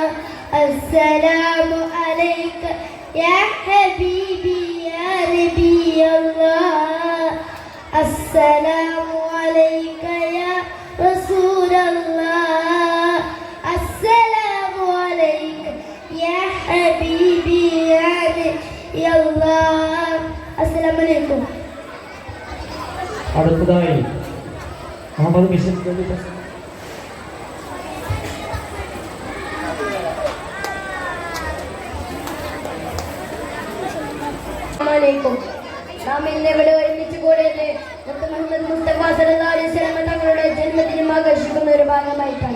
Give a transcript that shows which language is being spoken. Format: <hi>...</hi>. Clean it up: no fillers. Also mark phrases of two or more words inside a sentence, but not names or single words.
<ar>السلام عليك يا حبيبي يا نبي الله. السلام عليك يا رسول الله. السلام عليك يا حبيبي يا نبي الله. السلام عليكم.</ar> <ml>അടുത്തതായി മുഹമ്മദ് മിഷൻ നാം ഇന്ന് ഇവിടെ ഒരുമിച്ച് കൂടിയത് മുഹമ്മദ് മുസ്തഫ</ml> <ar>صلى الله عليه وسلم</ar> <ml>തങ്ങളുടെ ജന്മദിനം ആഘോഷിക്കുന്ന ഒരു ഭാഗമായിട്ടാണ്.</ml>